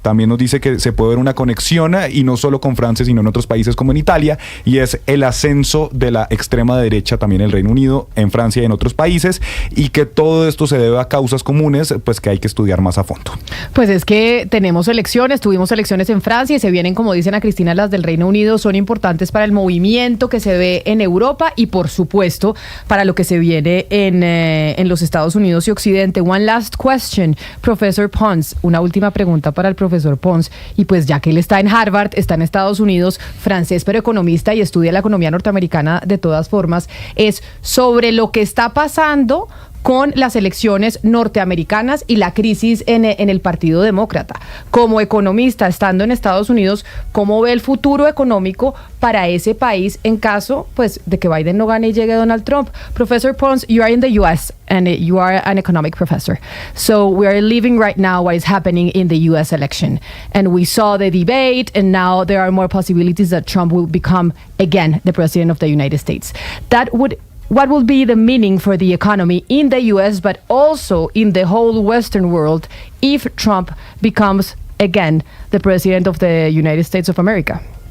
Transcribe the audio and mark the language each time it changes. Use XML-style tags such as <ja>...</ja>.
<es>También nos dice que se puede ver una conexión, y no solo con Francia sino en otros países como en Italia, y es el ascenso de la extrema derecha también en el Reino Unido, en Francia y en otros países, y que todo esto se debe a causas comunes pues que hay que estudiar más a fondo. Pues es que tuvimos elecciones en Francia y se vienen, como dicen a Cristina, las del Reino Unido. Son importantes para el movimiento que se ve en Europa y por supuesto para lo que se viene en los Estados Unidos y Occidente.</es> <en>One last question, Professor Pons.</en> <es>Una última pregunta para el profesor Pons, y pues ya que él está en Harvard, está en Estados Unidos, francés pero economista y estudia la economía norteamericana de todas formas, es sobre lo que está pasando con las elecciones norteamericanas y la crisis en el Partido Demócrata. Como economista, estando en Estados Unidos, ¿cómo ve el futuro económico para ese país en caso pues de que Biden no gane y llegue Donald Trump?</es> <en>Professor Pons, you are in the US and you are an economic professor. So we are living right now what is happening in the US election. And we saw the debate, and now there are more possibilities that Trump will become again the president of the United States. What will be the meaning for the economy in the US, but also in the whole Western world, if Trump becomes again the president of the United States of America?</en>